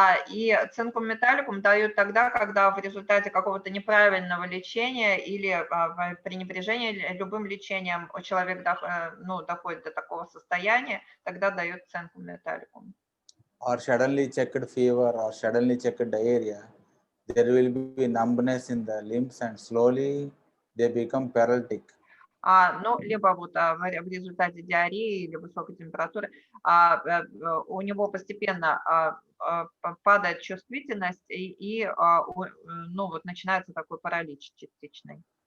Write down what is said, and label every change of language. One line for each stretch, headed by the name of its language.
Russian: И цинкум металликум дают тогда, когда в результате какого-то неправильного лечения или пренебрежения любым лечением человек доходит до такого состояния, тогда дают цинкум металликум.
English: Or suddenly checked fever or suddenly checked diarrhea, there will be numbness in the limbs and slowly they become paralytic.
Russian: Либо вот в результате диареи или высокой температуры у него постепенно падает чувствительность и вот начинается такой паралич частичный.